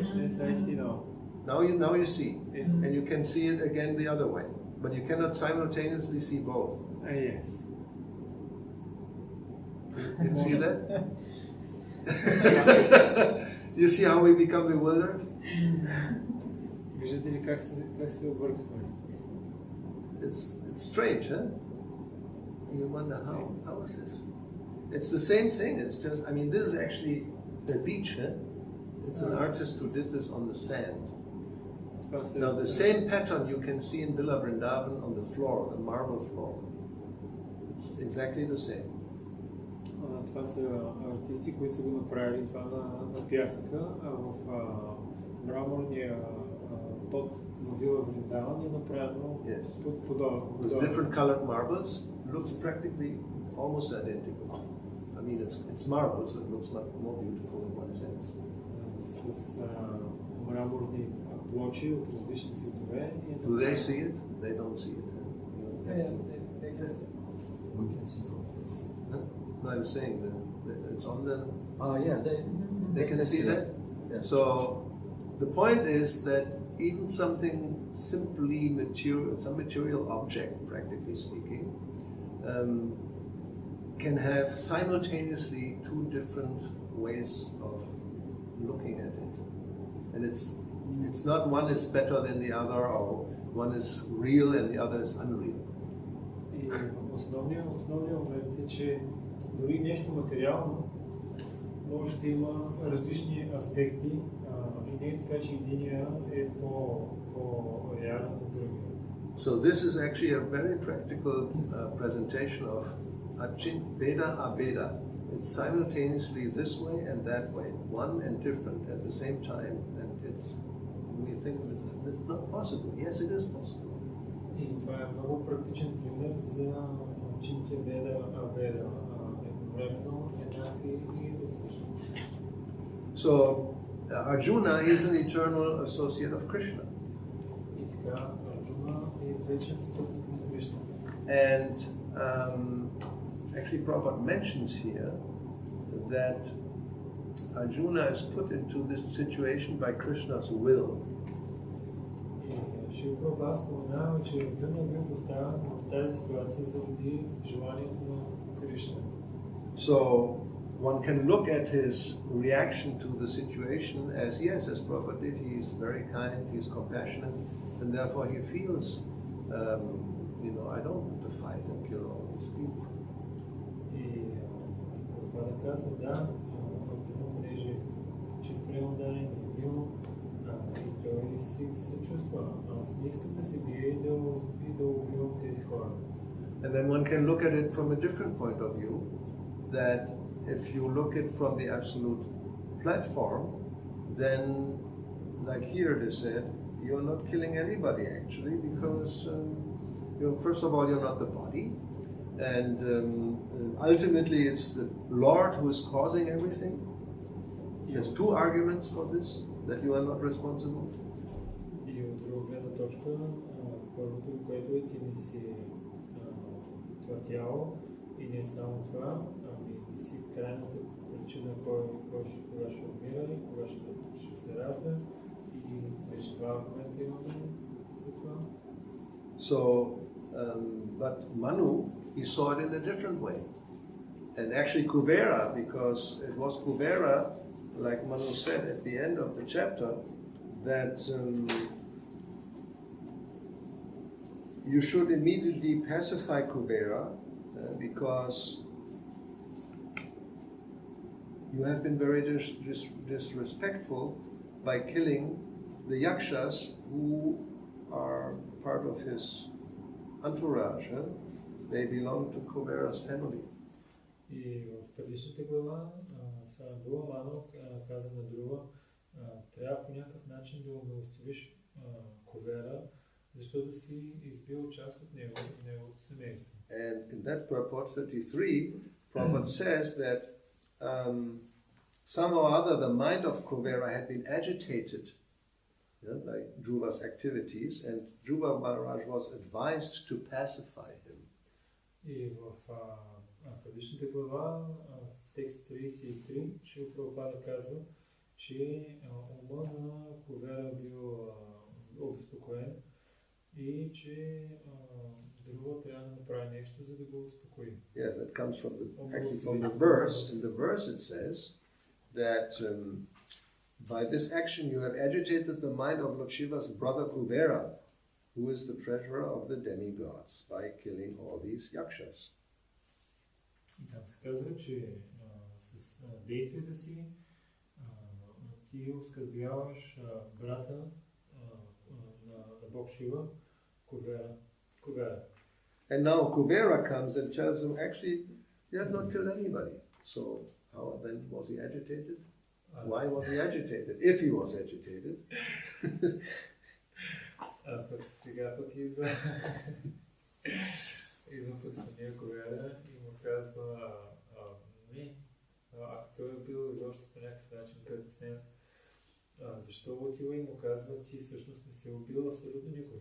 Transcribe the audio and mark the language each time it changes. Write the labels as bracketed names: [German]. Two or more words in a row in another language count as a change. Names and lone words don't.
[English] Yes, I see now. Now you see. Yes. And you can see it again the other way. But you cannot simultaneously see both. Yes. You see that? Do you see how we become bewildered? [Bulgarian] Виждате ли как се объркахме? [English] It's strange, huh? You wonder how is this? It's the same thing. It's just, this is actually the beach, huh? It's an artist who did this on the sand. Now the same pattern you can see in Villa Vrindavan on the floor, the marble floor. It's exactly the same. [Bulgarian] Това са артисти, които са го направили това на пясъка, а в мраморния под на Вила Вриндаван е направено подобно. [English] With different colored marbles, looks practically almost identical. It's marble, so it looks much more beautiful in one sense. [Bulgarian] С мраморни плочи от различни цветове. [English] Do they see it? They don't see it. They can see. We can see from here. No, I'm saying that it's on the... They can see that? Yeah. So, the point is that even something simply material, some material object, practically speaking, can have simultaneously two different ways of looking at it. And it's not one is better than the other, or one is real and the other is unreal. [Bulgarian] И основният момент е, че дори нещо материално може да има различни аспекти и не е така, че единия е по-реален от другия. [English] So this is actually a very practical presentation of Veda Abeda. It's simultaneously this way and that way, one and different at the same time, and we think it's not possible. Yes, it is possible. [Bulgarian] И това е много практичен пример за учените Веда Абеда, едновременно еднакви и различни. [English] So Arjuna is an eternal associate of Krishna. [Bulgarian] И така Арджуна е вечен спътник на Кришна. [English] And actually Prabhupada mentions here that Arjuna is put into this situation by Krishna's will. [Bulgarian] И Шрила Прабхупада споменава, че Арджуна бил поставен в тази ситуация заради желанието на Кришна. [English] So one can look at his reaction to the situation as, yes, as Prabhupada did, he is very kind, he is compassionate, and therefore he feels, I don't want to fight and kill all these people. [Bulgarian] И Прабхупада казва, да, Арджуна, понеже чист преданен, любил, и той си се чувства, аз не искам да се бие и да убивам тези хора. [English] And then one can look at it from a different point of view, that if you look at from the absolute platform, then, like here it is said, you're not killing anybody actually, because first of all you're not the body, and ultimately it's the Lord who is causing everything. There's two arguments for this, that you are not responsible. [Bulgarian] И от друга гледна точка, първото, което е, ти не си това тяло и не само това, не си крайната причина кога ще умира и кога ще се ражда, и вече два аргумента имаме за това. [English] So, but Manu, he saw it in a different way. And actually Kuvera, because it was Kuvera, like Manu said at the end of the chapter, that you should immediately pacify Kuvera because you have been very disrespectful by killing the yakshas who are part of his entourage. They belong to Kuvera's family. [Bulgarian] И в предишната глава Свамбула Ману каза на Друва, трябва по някакъв начин да умилостивиш Кувера, защото си избил част от него и неговото семейство. [English] And in that purport 33, Prabhupada says that somehow or other the mind of Kuvera had been agitated by Dhruva's activities, and Dhruva Maharaj was advised to pacify him. [Bulgarian] И в предишната глава, текст 33, Шрила Прабхупада казва, че ума на Кувера бил обезпокоен и че Друва трябва да направи нещо, за да го успокои. [English] Yes, that comes from the verse. In the verse it says that by this action you have agitated the mind of Lord Shiva's brother Kuvera, who is the treasurer of the demigods, by killing all these yakshas. [Bulgarian] И там се казва, че с действията си ти оскърбяваш брата на Бог Шива, Кувера. [English] And now Kuvera comes and tells him, actually, you have not killed anybody. So how then was he agitated? Why was he agitated? If he was agitated. [Bulgarian] Пък сега пък идва пък самия Кувера и му казва, не, ако той е бил изобщо по някакъв начин притеснен, защо отива и му казва, ти всъщност не си убил абсолютно никой.